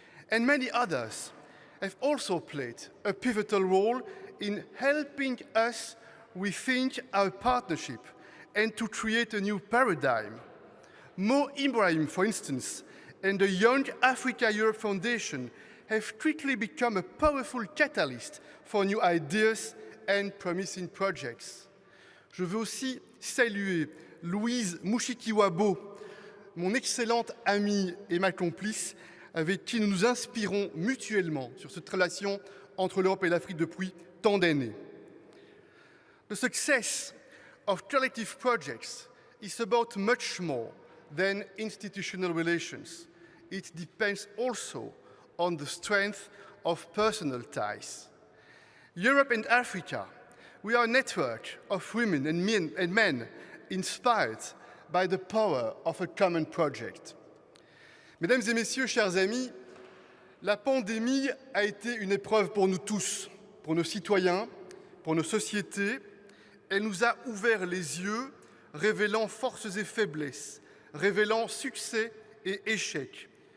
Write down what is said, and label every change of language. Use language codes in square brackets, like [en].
[en] And many others have also played a pivotal role in helping us rethink our partnership and to create a new paradigm. Mo Ibrahim, for instance, and the Young Africa Europe Foundation have quickly become a powerful catalyst for new ideas and promising projects. [fr] Je veux aussi saluer Louise Mushikiwabo, mon excellente amie et ma complice, avec qui nous nous inspirons mutuellement sur cette relation entre l'Europe et l'Afrique depuis tant d'années. [en] The success of collective projects is about much more than institutional relations. It depends also on the strength of personal ties. Europe and Africa, we are a network of women and men inspired by the power of a common project. [fr] Mesdames et messieurs, chers amis, la pandémie a été une épreuve pour nous tous, pour nos citoyens, pour nos sociétés. Elle nous a ouvert les yeux, révélant forces et faiblesses, révélant succès et échecs.